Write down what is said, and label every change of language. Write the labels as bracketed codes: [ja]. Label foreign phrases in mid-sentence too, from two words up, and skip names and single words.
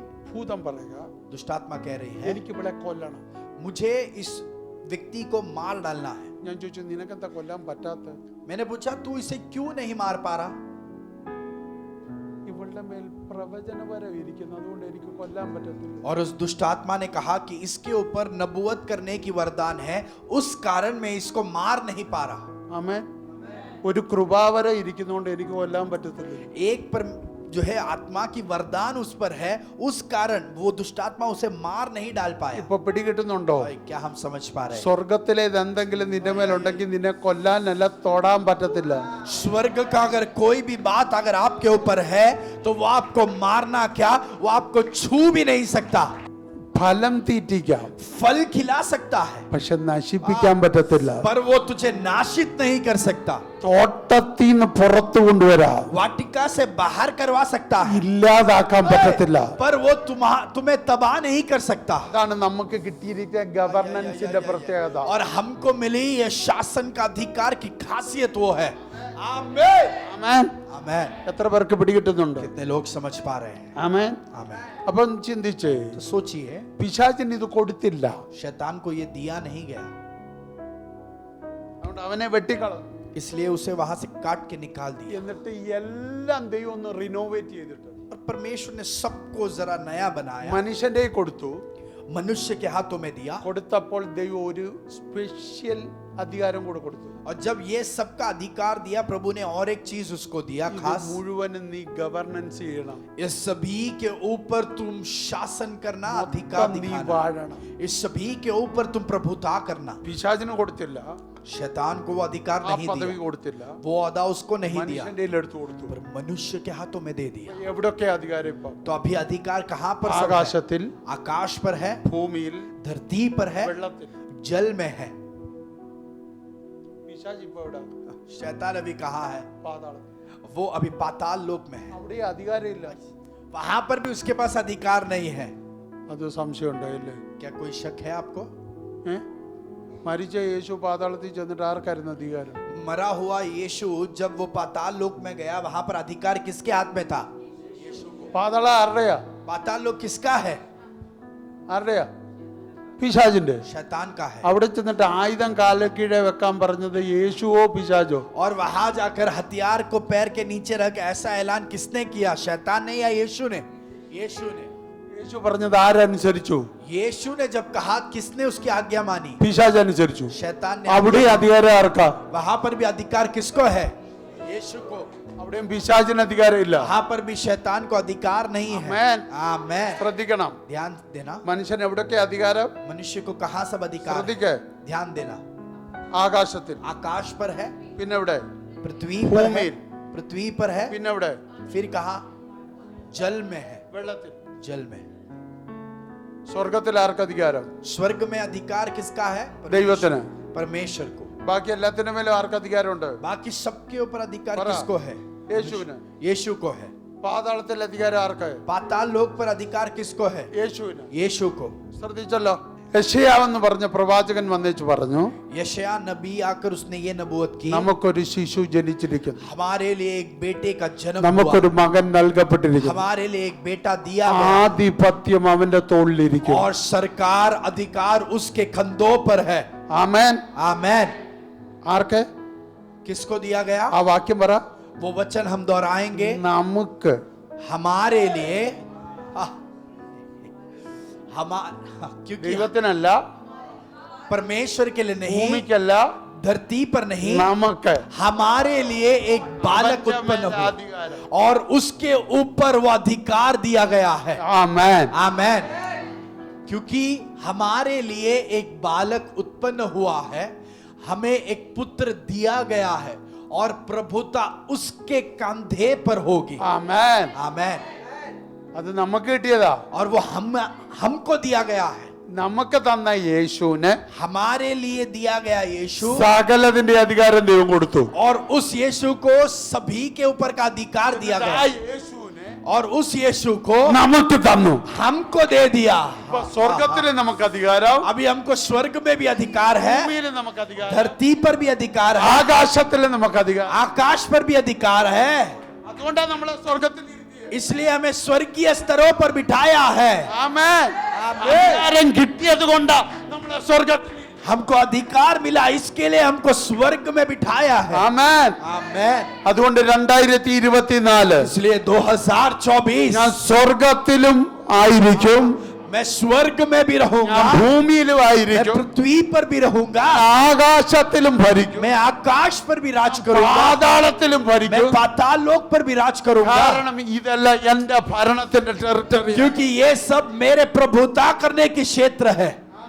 [ml] ഭൂതം പറയുക, [hi] दुष्टात्मा कह रही है [ml] എനിക്ക് ഇവിടെ കൊല്ലണം. [hi] मुझे इस व्यक्ति को मार डालना है. [ml] ഞാൻ ചോദിച്ചു, നിനക്കെന്താ കൊല്ലാൻ പറ്റാത്ത? [hi] मैंने पूछा तू इसे क्यों नहीं मार पा रहा? [ml] ഇവളുടെ മേൽ പ്രവചനവരം ഇരിക്കുന്നു, അതുകൊണ്ട് എനിക്ക് കൊല്ലാൻ പറ്റത്തില്ല. [hi] और उस दुष्टात्मा ने कहा कि इसके ऊपर नबूवत करने की वरदान है, उस कारण मैं इसको मार नहीं पा रहा. [ml] ആമേൻ. ഒരു കൃപാവരം ഇരിക്കുന്നതുകൊണ്ട് എനിക്ക് കൊല്ലാൻ പറ്റത്തില്ല. [hi] एक पर जो है आत्मा की वरदान उस पर है, उस कारण वो दुष्टात्मा उसे मार नहीं डाल पाया. [ml] ഇപ്പൊ പിടികിട്ടുന്നുണ്ടോ? [hi] भाई, क्या हम समझ पा रहे हैं? [ml] സ്വർഗത്തിലേത് എന്തെങ്കിലും നിന്റെ മേലുണ്ടെങ്കിൽ നിന്നെ കൊല്ലാനല്ല തൊടാൻ പറ്റത്തില്ല. [hi] स्वर्ग का अगर कोई भी बात अगर आपके ऊपर है तो वो आपको मारना क्या, वो आपको छू भी नहीं सकता. [ml] ഫലം തീറ്റിക്കാം, [hi] फल खिला सकता है [ml] പക്ഷെ നശിപ്പിക്കാൻ പറ്റത്തില്ല. [hi] पर वो तुझे नाशित नहीं कर सकता. [ml] തോട്ടത്തിൽ നിന്ന് പുറത്തു കൊണ്ടുവരാം, [hi] वाटिका से बाहर करवा सकता है [ml] ഇല്ലാതാക്കാൻ പറ്റത്തില്ല. [hi] पर वो तुम्हें तबाह नहीं कर सकता. [ml] അതാണ് നമുക്ക് കിട്ടിയിരിക്കുന്ന ഗവർണൻസിന്റെ പ്രത്യേകത. [hi] और हमको मिली ये शासन का अधिकार की खासियत वो है. आमीन. [ml] ആമേൻ. [hi] आमीन. [ml] എത്ര പേർക്ക് പിടികിട്ടുന്നുണ്ട്? [hi] कितने लोग समझ पा रहे हैं? [ml] ആമേൻ. [hi] आमीन. [ml] അപ്പം ചിന്തിച്ചേ, [hi] तो सोचिए, [ml] പിശാചിന് ഇത് കൊടുത്തില്ല, [hi] शैतान को ये दिया नहीं गया, [ml] അതുകൊണ്ട് അവനെ വെട്ടിക്കളഞ്ഞു. [hi] इसलिए उसे वहां से काट के निकाल दिया. [ml] എന്നിട്ട് എല്ലാം ദൈവം ഒന്ന് റിനോവേറ്റ് ചെയ്തിട്ട് [hi] और परमेश्वर ने सबको जरा नया बनाया, [ml] മനുഷ്യന്റെ കൊടുത്തു. [hi] मनुष्य के हाथों में दिया. [ml] കൊടുത്തപ്പോൾ ദൈവം ഒരു സ്പെഷ്യൽ അധികാരം കൂടെ കൊടുത്തു. [hi] और जब ये सबका अधिकार दिया, प्रभु ने और एक चीज उसको दिया [ml] ഇത് [hi] खास. [ml] മുഴുവനും നീ ഗവർണൻസ് ചെയ്യണം, [hi] इस सभी के ऊपर तुम शासन करना, अधिकार [ml] നീ [hi] दिखाना. [ml] വാഴണം. [hi] इस सभी के ऊपर तुम प्रभुता करना. [ml] പിശാചിന് കൊടുത്തില്ല, [hi] शैतान को वो अधिकार [ml] ആ [hi] नहीं [ml] പദവി [hi] दिया, [ml] കൊടുത്തില്ല, [hi] वो अदा उसको नहीं दिया, [ml] മനുഷ്യന്റെ എടുത്തു കൊടുത്തു. [hi] पर मनुष्य के हाथों में दे दिया. [ml] എവിടൊക്കെ അധികാരം ഇപ്പം? [hi] तो अभी अधिकार कहां पर सब है? [ml] ആകാശത്തിൽ, [hi] आकाश पर है, [ml] ഭൂമിയിൽ, [hi] धरती पर है, [ml] വെള്ളത്തിൽ. [hi] जल में है. [ml] പിശാച് ഇപ്പൊ എവിടെ? [hi] शैतान अभी कहाँ है? [ml] പാതാളത്തിൽ. [hi] वो अभी पाताल लोक में है. [ml] അവിടെ അധികാരം ഇല്ല. [hi] वहां पर भी उसके पास अधिकार नहीं है. [ml] അത് സംശയം ഉണ്ടായില്ലേ? [hi] क्या कोई शक है आपको? [ml] മരിച്ച യേശു പാതാളത്തിൽ ചെന്നിട്ട് ആർക്കായിരുന്നു അധികാരം? [hi] मरा हुआ यीशु जब वो पाताल लोक में गया, वहां पर अधिकार किसके हाथ में था? [ml] പാതാളം ആരുടെയാ? [hi] पाताल लोक किसका है? [ml] ആരുടെയാ? പിശാചിന്റെ. [hi] शैतान का है. [ml] അവിടെ ചെന്നിട്ട് ആയുധം കാലക്കീഴെ വെക്കാൻ പറഞ്ഞത് യേശുവോ പിശാചോ? [hi] और वहां जाकर हथियार को पैर के नीचे रख ऐसा ऐलान किसने किया? शैतान ने या यीशु ने? यीशु ने. [ml] യേശു പറഞ്ഞത് ആരനുസരിച്ചു? [hi] यीशु ने जब कहा, किसने उसकी आज्ञा मानी? [ml] പിശാച് അനുസരിച്ചു. [hi] शैतान ने. [ml] അവിടെ അധികാരം ആർക്കാ? [hi] वहां पर भी अधिकार किसको है? यीशु को. [ml] അവിടെയും പിശാചിന് അധികാരം ഇല്ല. [hi] वहां पर भी शैतान को अधिकार नहीं है. [ml] ആമേൻ. [hi] आमेन. [ml] ശ്രദ്ധിക്കണം, [hi] ध्यान देना. [ml] മനുഷ്യൻ എവിടൊക്കെ അധികാരം? [hi] मनुष्य को कहां सब अधिकार है? [ml] ശ്രദ്ധിക്കേ. [hi] ध्यान देना. [ml] ആകാശത്തിൽ, [hi] आकाश पर है, [ml] പിന്നെ എവിടെ? [hi] पृथ्वी पर है, भूमि। पृथ्वी पर है, [ml] പിന്നെ എവിടെ? [hi] फिर कहा जल में है, [ml] വെള്ളത്തിൽ. [hi] जल में. [ml] സ്വർഗത്തിൽ ആർക്ക് അധികാരം? [hi] स्वर्ग में अधिकार किसका है? [ml] ദൈവത്തിന്. [hi] परमेश्वर को. [ml] ബാക്കി എല്ലാത്തിനും മേലും ആർക്ക് അധികാരമുണ്ട്? [hi] बाकी सबके ऊपर अधिकार पर- किसको है? [ml] യേശുവിന്. [hi] यीशु को है. [ml] പാതാളത്തിൽ അധികാരം ആർക്ക്? [hi] पाताल लोक पर अधिकार किसको है? [ml] യേശുവിന്. [hi] यीशु को. [ml] ശ്രദ്ധിച്ചല്ലോ, യശയാവെന്ന് പറഞ്ഞ പ്രവാചകൻ വന്നേച്ച് പറഞ്ഞു, [hi] यशायाह नबी आकर उसने ये नबूवत की, [ml] നമുക്കൊരു ശിശു ജനിച്ചിരിക്കുന്നു, [hi] हमारे लिए एक बेटे का जन्म हुआ, [ml] നമുക്കൊരു മകൻ നൽകപ്പെട്ടിരിക്കുന്നു, [hi] हमारे लिए एक बेटा दिया गया [ml] ആധിപത്യം അവന്റെ തോളിലിരിക്കും. [hi] और सरकार अधिकार उसके कंधों पर है. [ml] ആമേൻ. [hi] आमेन. [ml] ആർക്ക്? [hi] किसको दिया गया? [ml] ആ വാക്യം പറ. [hi] वो वचन हम दोहराएंगे. [ml] നമുക്ക്. [hi] हमारे लिए क्योंकि [ml] ദൈവത്തിനല്ല, [hi] परमेश्वर के लिए नहीं, [ml] ഭൂമിക്കല്ല, [hi] धरती पर नहीं, [ml] നമുക്ക് [hi] हमारे लिए एक बालक उत्पन्न हुआ [ml] അധികാരം. [hi] और उसके ऊपर वो अधिकार दिया गया है. [ml] ആമേൻ. [hi] आमेन. क्योंकि हमारे लिए एक बालक उत्पन्न हुआ है, हमें एक पुत्र दिया गया है और प्रभुता उसके कंधे पर होगी. [ml] ആമേൻ. [hi] आमेन. [ml] അത് നമുക്ക് കിട്ടിയതാ. [hi] और वो हमको दिया गया है. [ml] നമുക്ക് തന്ന യേശുവിന് [hi] हमारे लिए दिया गया यीशु, [ml] സകലതിന്റെ അധികാരം ദൈവം കൊടുത്തു. [hi] और उस यीशु को सभी के ऊपर का अधिकार दिया [ml] ആ [hi] गया [ml] യേശുവിനെ [hi] और उस यीशु को [ml] നമുക്ക് തന്നു. [hi] हमको दे दिया. [ml] ഇപ്പൊ സ്വർഗത്തില് നമുക്ക് അധികാരം, [hi] अभी हमको स्वर्ग में भी अधिकार है, [ml] ഭൂമിയില് നമുക്ക് അധികാരം, [hi] धरती पर भी अधिकार है, [ml] ആകാശത്തില് നമുക്ക് അധികാരം. [hi] आकाश पर भी अधिकार है. [ml] അതുകൊണ്ടാണ് നമ്മളെ സ്വർഗത്തിൽ ഇരുത്തിയത്. [hi] इसलिए हमें स्वर्गीय स्तरों पर बिठाया है. [ml] ആമേൻ. അധികാരം കിട്ടിയത് കൊണ്ടാ നമ്മളെ സ്വർഗത്തിൽ. [hi] हमको अधिकार मिला, इसके लिए हमको स्वर्ग में बिठाया है. [ml] ആമേൻ. [hi] आमेन. [ml] അതുകൊണ്ട് 2024 [hi] इसलिए 2024 [ml] ഞാൻ സ്വർഗത്തിലും ആയിരിക്കും, [hi] मैं स्वर्ग में भी रहूंगा, [ml] ഞാൻ ഭൂമിയിലും [hi] मैं [ml] ആയിരിക്കും, [hi] पृथ्वी पर भी रहूंगा, [ml] ആകാശത്തിലും ഭരിക്കും, [hi] मैं आकाश पर भी राज करूंगा, [ml] പാതാളത്തിലും [hi] मैं [ml] ഭരിക്കും. [hi] पाताल लोक पर भी राज करूंगा. [ml] കാരണം ഇതെല്ലാം എന്റെ ഭരണത്തിന്റെ ടെറിട്ടറി. [hi] क्योंकि ये सब मेरे प्रभुता करने की क्षेत्र है.